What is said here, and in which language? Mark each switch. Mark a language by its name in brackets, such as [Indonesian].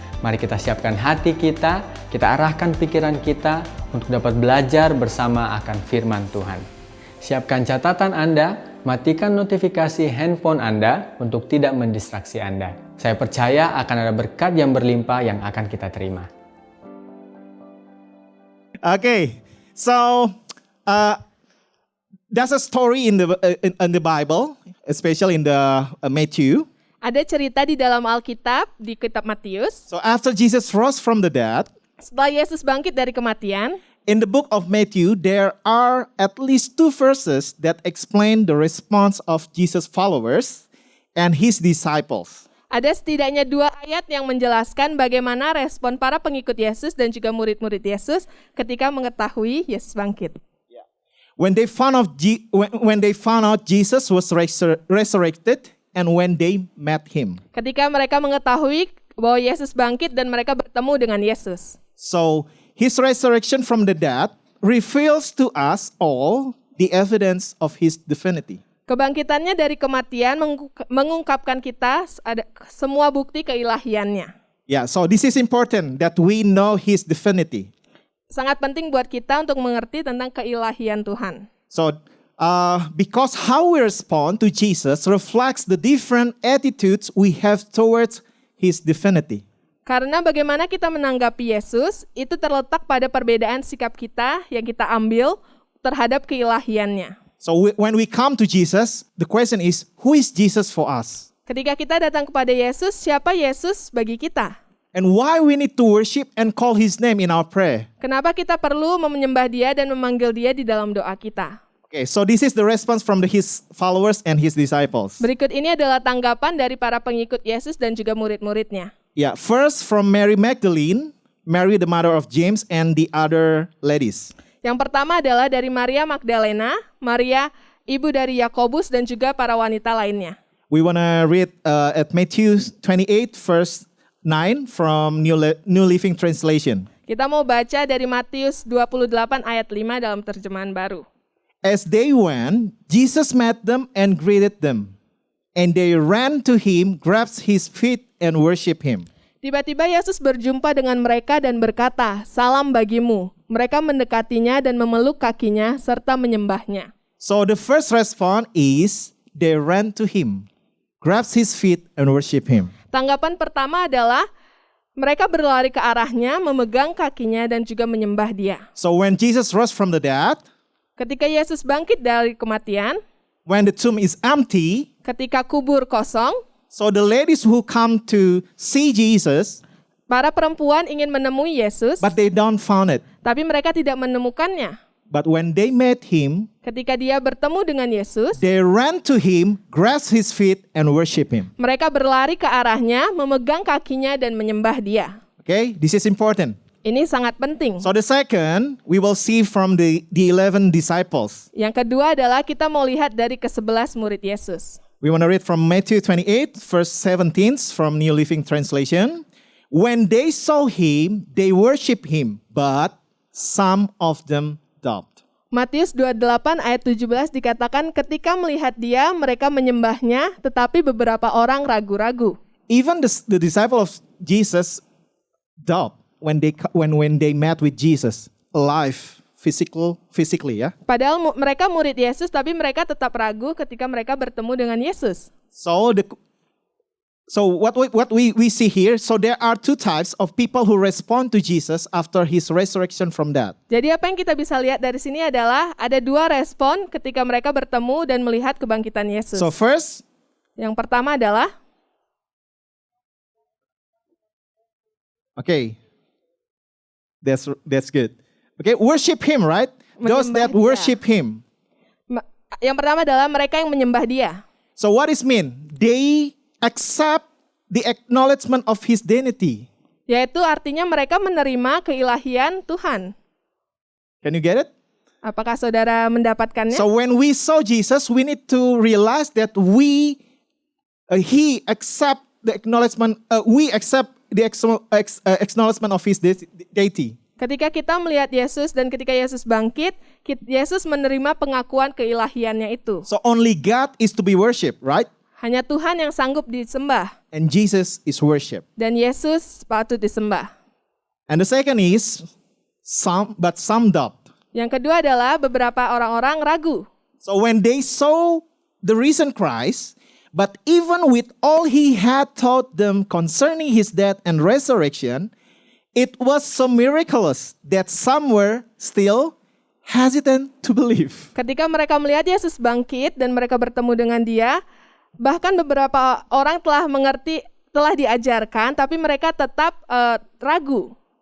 [Indonesian] Mari kita siapkan hati kita arahkan pikiran kita untuk dapat belajar bersama akan firman Tuhan. Siapkan catatan Anda, matikan notifikasi handphone Anda untuk tidak mendistraksi Anda. Saya percaya akan ada berkat yang berlimpah yang akan kita terima. [English] Okay, so there's a story in the Bible, especially in the Matthew. [Indonesian] Ada cerita di dalam Alkitab, di kitab Matius. [English] So after Jesus rose from the dead, [Indonesian] Setelah Yesus bangkit dari kematian, [English] in the book of Matthew, there are at least 2 verses that explain the response of Jesus' followers and his disciples. [Indonesian] ada setidaknya 2 ayat yang menjelaskan bagaimana respon para pengikut Yesus dan juga murid-murid Yesus ketika mengetahui Yesus bangkit. [English] When they found out Jesus was resurrected and when they met him. [Indonesian] Ketika mereka mengetahui bahwa Yesus bangkit dan mereka bertemu dengan Yesus. [English] So, his resurrection from the dead reveals to us all the evidence of his divinity. [Indonesian] Kebangkitannya dari kematian mengungkapkan kita ada semua bukti keilahiannya. [English] Yeah, so this is important that we know his divinity. [Indonesian] Sangat penting buat kita untuk mengerti tentang keilahian Tuhan. [English] So, because how we respond to Jesus reflects the different attitudes we have towards his divinity. [Indonesian] Karena bagaimana kita menanggapi Yesus, itu terletak pada perbedaan sikap kita yang kita ambil terhadap keilahiannya. [English] So when we come to Jesus, the question is, who is Jesus for us? [Indonesian] Ketika kita datang kepada Yesus, siapa Yesus bagi kita? [English] And why we need to worship and call his name in our prayer? [Indonesian] Kenapa kita perlu menyembah dia dan memanggil dia di dalam doa kita? [English] Okay, so this is the response from his followers and his disciples. [Indonesian] Berikut ini adalah tanggapan dari para pengikut Yesus dan juga murid-muridnya. [English] Yeah, first from Mary Magdalene, Mary the mother of James, and the other ladies. [Indonesian] Yang pertama adalah dari Maria Magdalena, Maria ibu dari Yakobus dan juga para wanita lainnya. [English] We want to read at Matthew 28 verse 9 from New Living Translation. [Indonesian] Kita mau baca dari Matius 28 ayat 5 dalam terjemahan baru. [English] As they went, Jesus met them and greeted them. And they ran to him, grasped his feet, and worshiped him. [Indonesian] Tiba-tiba Yesus berjumpa dengan mereka dan berkata, "Salam bagimu." Mereka mendekatinya dan memeluk kakinya serta menyembahnya. [English] So the first response is they ran to him, grasped his feet, and worshiped him. [Indonesian] Tanggapan pertama adalah mereka berlari ke arahnya, memegang kakinya dan juga menyembah dia. [English] So when Jesus rose from the dead, [Indonesian] Ketika Yesus bangkit dari kematian, [English] when the tomb is empty, [Indonesian] ketika kubur kosong, [English] so the ladies who come to see Jesus, [Indonesian] para perempuan ingin menemui Yesus, [English] but they don't found it. [Indonesian] tapi mereka tidak menemukannya. [English] But when they met him, [Indonesian] Ketika dia bertemu dengan Yesus, [English] they ran to him, grasped his feet, and worshiped him. [Indonesian] mereka berlari ke arahnya, memegang kakinya dan menyembah dia. [English] Okay, this is important. [Indonesian] Ini sangat penting. [English] So the second, we will see from the 11 disciples. [Indonesian] Yang kedua adalah kita mau lihat dari ke-11 murid Yesus. [English] We want to read from Matthew 28, verse 17 from New Living Translation. When they saw him, they worship him, but some of them doubted. [Indonesian] Matius 28 ayat 17 dikatakan ketika melihat dia, mereka menyembahnya, tetapi beberapa orang ragu-ragu. [English] Even the disciple of Jesus doubt when they met with Jesus alive, physically, ya. [Indonesian] Padahal mereka murid Yesus, tapi mereka tetap ragu ketika mereka bertemu dengan Yesus. [English] So what we see here, so there are two types of people who respond to Jesus after his resurrection from death. [Indonesian] Jadi apa yang kita bisa lihat dari sini adalah ada dua respon ketika mereka bertemu dan melihat kebangkitan Yesus. [English] So first, [Indonesian] Yang pertama adalah [English] okay, that's good. Okay, worship him, right? Those that [Indonesian] Menyembah [English] worship him. [Indonesian] yang pertama adalah mereka yang menyembah dia. [English] So what is mean? They accept the acknowledgement of his divinity. [Indonesian] Yaitu artinya mereka menerima keilahian Tuhan. [English] Can you get it? [Indonesian] Apakah saudara mendapatkannya? [English] So when we saw Jesus, we need to realize that he accept the acknowledgement. We accept the acknowledgement of his deity. [Indonesian] Ketika kita melihat Yesus dan ketika Yesus bangkit, Yesus menerima pengakuan keilahiannya itu. [English] So only God is to be worshipped, right? [Indonesian] Hanya Tuhan yang sanggup disembah. [English] And Jesus is worshipped. [Indonesian] Dan Yesus patut disembah. [English] And the second is some doubt. [Indonesian] Yang kedua adalah beberapa orang-orang ragu. [English] So when they saw the risen Christ, but even with all he had taught them concerning his death and resurrection, it was so miraculous that some were still hesitant to believe. [Indonesian] Ketika mereka melihat Yesus bangkit dan mereka bertemu dengan dia, bahkan beberapa orang telah mengerti, telah diajarkan, tapi mereka tetap ragu.